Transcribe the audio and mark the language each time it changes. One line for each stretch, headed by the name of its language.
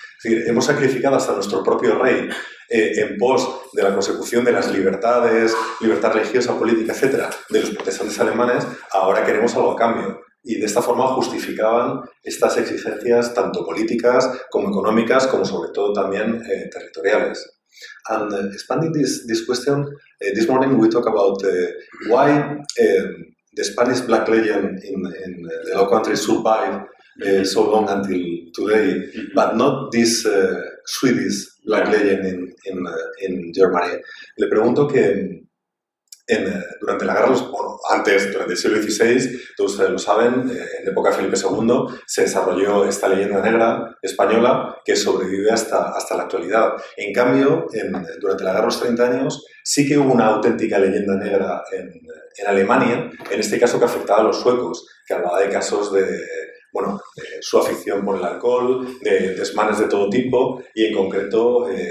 Spanish: Es decir, hemos sacrificado hasta nuestro propio rey en pos de la consecución de las libertades, libertad religiosa, política, etcétera, de los protestantes alemanes, ahora queremos algo a cambio. Y de esta forma justificaban estas exigencias tanto políticas como económicas, como sobre todo también territoriales.
English: And expanding this question, this morning we talk about why the Spanish Black Legion in the Low Countries survived so long until today, but not this Swedish Black Legion in Germany.
Spanish: Le pregunto que durante el siglo XVI, todos ustedes lo saben, en época de Felipe II, se desarrolló esta leyenda negra española que sobrevive hasta la actualidad. En cambio, durante la Guerra de los 30 años, sí que hubo una auténtica leyenda negra en Alemania, en este caso que afectaba a los suecos, que hablaba de casos de su afición por el alcohol, de desmanes de todo tipo, y en concreto,